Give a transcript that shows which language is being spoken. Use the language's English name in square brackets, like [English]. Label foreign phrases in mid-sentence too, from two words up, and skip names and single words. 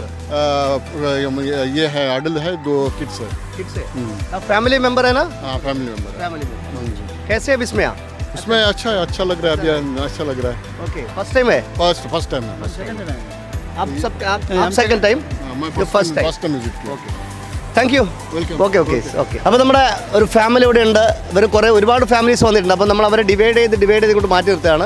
[Hindi] ये है अडल है, 2 किड्स है. अब [English] family member [Hindi] है ना? हाँ [English] family member [Hindi] है. कैसे है विस्मया? उसमें अच्छा लग रहा है. अभी अच्छा लग रहा है. [English] OK. First time है? First time. आप second time? first time visit किया. thank you. [Malayalam] ഓക്കെ. അപ്പോൾ നമ്മുടെ ഒരു ഫാമിലി ഇവിടെ ഉണ്ട്. ഇവർ ഒരുപാട് ഫാമിലീസ് വന്നിട്ടുണ്ട്. അപ്പോൾ നമ്മൾ അവരെ ഡിവൈഡ് ചെയ്ത് കൊണ്ട് മാറ്റി നിർത്തുകയാണ്.